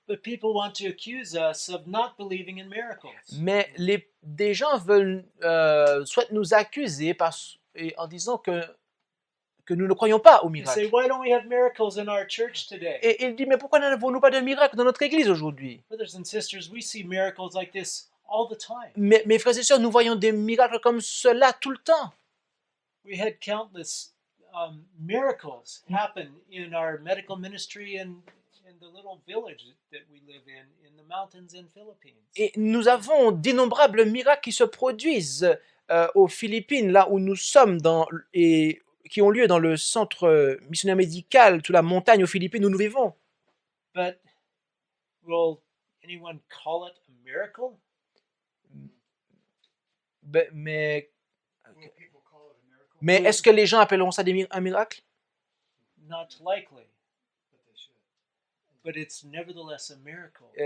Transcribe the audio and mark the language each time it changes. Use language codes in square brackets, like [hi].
[en] But people want to accuse us of not believing in miracles. [fr] Mais des gens souhaitent nous accuser en disant que nous ne croyons pas aux [en] They say, [fr] miracles. [en] why don't we have miracles in our church today? [fr] Et il dit, mais pourquoi n'avons-nous pas de miracles dans notre église aujourd'hui? [en] Brothers and sisters, we see miracles like this all the time. [fr] Mais mes frères et sœurs, nous voyons des miracles comme cela tout le temps. [en] We had countless miracles happen in our medical ministry and in the little village that we live in the mountains in Philippines. [fr] Et nous avons d'innombrables miracles qui se produisent aux Philippines, là où nous sommes, et qui ont lieu dans le centre missionnaire médical, sous la montagne aux Philippines où nous vivons. [en] But will anyone call it a miracle? [fr] Mais [en] Will people call it a miracle? [fr] Mais est-ce que les gens appelleront ça un miracle? [en] Not likely, But they should. but it's nevertheless a miracle.